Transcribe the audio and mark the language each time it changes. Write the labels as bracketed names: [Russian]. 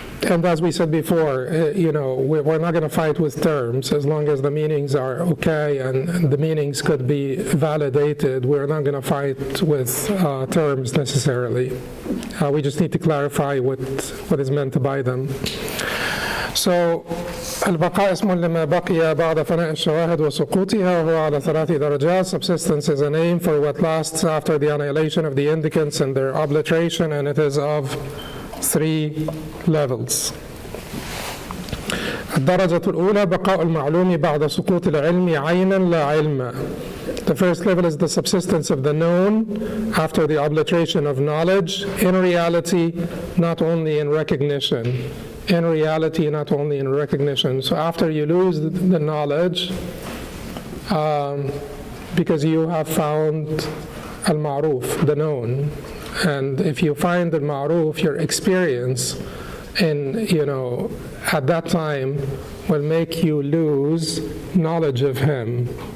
[English] And as we said before, we're not going to fight with terms as long as the meanings are okay and the meanings could be validated. We're not going to fight with terms necessarily. We just need to clarify what is meant by them. [Arabic] So, البقاء اسم لما بقي بعد فناء الشواهد وسقوطها وهو على 3 درجات. [English] Subsistence is a name for what lasts after the annihilation of the indicants and their obliteration, and it is of 3 levels. [Arabic] الدرجة الأولى بقاء المعلوم بعد سقوط العلم عينا لا علما. [English] The first level is the subsistence of the known after the obliteration of knowledge, in reality, not only in recognition. In reality, not only in recognition. So after you lose the knowledge, because you have found al-ma'ruf, the known, and if you find al-ma'ruf, your experience at that time will make you lose knowledge of him.